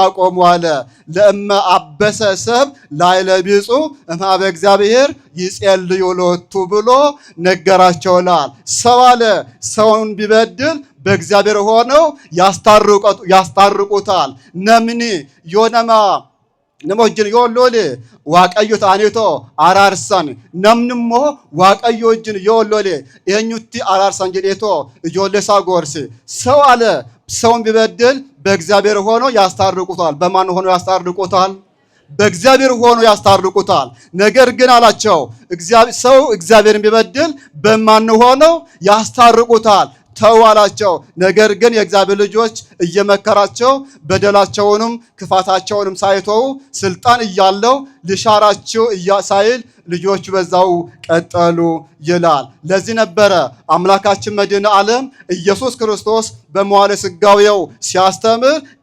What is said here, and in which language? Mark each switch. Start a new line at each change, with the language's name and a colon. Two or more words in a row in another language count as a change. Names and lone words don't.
Amharic: አቆሙ አለ።
Geez: ለእመ አበሰ ሰብ ላይለ ቢጹ እምኀበ እግዚአብሔር ይጼልዩ ሎቱ ብሎ
Amharic: ነገራቸውላል። ሰው አለ ሰውን ቢበድል በእግዚአብሔር ሆነው ያስታርቁታል።
Oromo: namni yoo nama nama wajjin yoo loole waaqayyo ta'aniitoo araarsan namni immoo waaqayyo wajjin yoo loole eenyutti araarsan jedheetoo ijoollee isaa
Amharic: ጎርse ሰው አለ ሰውን ቢበድል በእግዚአብሔር ሆኖ ያስታርቁታል። በማን ሆኖ ያስታርቁታል? በእግዚአብሔር ሆኖ ያስታርቁታል። ነገር ግን አላቸው ሰው እግዚአብሔርን ቢበድል በማን ሆኖ ያስታርቁታል? ተው አላቸው። ነገር ግን የእግዚአብሔር ልጆች እየመከራቸው በደላቸውንም ክፋታቸውንም ሳይተው ስልጣን እያለው ልሻራቸው ሳይል ልጆቹ በዛው ቀጠሉ ይላል። ለዚህ ነበረ አምላካችን መድኃኔ ዓለም ኢየሱስ ክርስቶስ በመዋዕለ ሥጋዌው ሲያስተምር